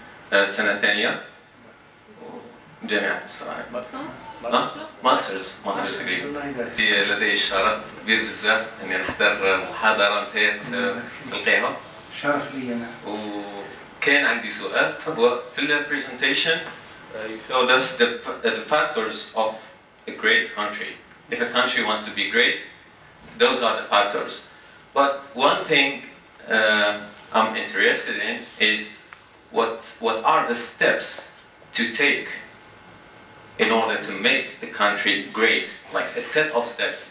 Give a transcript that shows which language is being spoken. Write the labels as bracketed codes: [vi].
[ar] سنة ثانية جامعة مصر. [en] Masters degree. [ar] لدي الشرف كبير بزاف اني نحضر محاضرة نتاعك في القاهرة. شرف لي انا. وكان عندي سؤال، هو في البرزنتيشن [en] you showed us the factors of a great country. If a country wants to be great, those are the factors. But one thing I'm interested in is what are the steps to take in order to make the country great, like a set of steps.